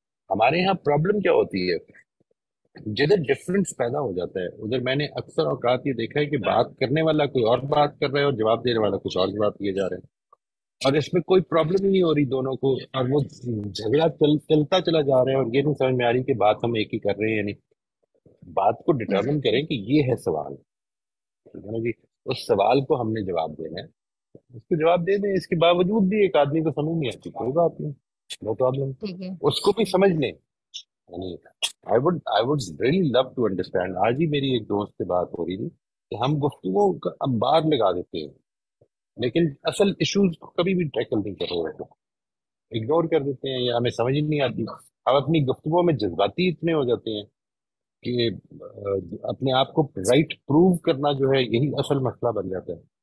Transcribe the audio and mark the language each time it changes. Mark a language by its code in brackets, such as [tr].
[ur] ہمارے یہاں پرابلم کیا ہوتی ہے، جدھر ڈفرینس پیدا ہو جاتا ہے ادھر میں نے اکثر اوقات یہ دیکھا ہے کہ بات کرنے والا کوئی اور بات کر رہا ہے اور جواب دینے والا کچھ اور جواب دیے جا رہے ہیں، اور اس میں کوئی پرابلم ہی نہیں ہو رہی دونوں کو، اور وہ جھگڑا چلتا چلا جا رہا ہے اور یہ نہیں سمجھ میں آ رہی کہ بات ہم ایک ہی کر رہے ہیں. یعنی بات کو ڈٹرمن کریں کہ یہ ہے سوال، ٹھیک ہے نا جی، اس سوال کو ہم نے جواب دینا ہے، اس کو جواب دے دیں. اس کے باوجود بھی ایک آدمی کو سمجھ نہیں آتی، کوئی بات نہیں، نو پرابلم، اس کو بھی سمجھ لیں. یعنی [en] I would really love to understand. [ur] آج ہی میری ایک دوست سے بات ہو رہی تھی کہ ہم گفتگو کا انبار لگا دیتے ہیں لیکن اصل ایشوز کو کبھی بھی ٹیکل نہیں کر رہے ہوتے، اگنور کر دیتے ہیں یا ہمیں سمجھ ہی نہیں آتی. ہم اپنی گفتگو میں جذباتی اتنے ہو جاتے ہیں کہ اپنے آپ کو رائٹ پروو کرنا جو ہے یہی اصل مسئلہ بن جاتا ہے.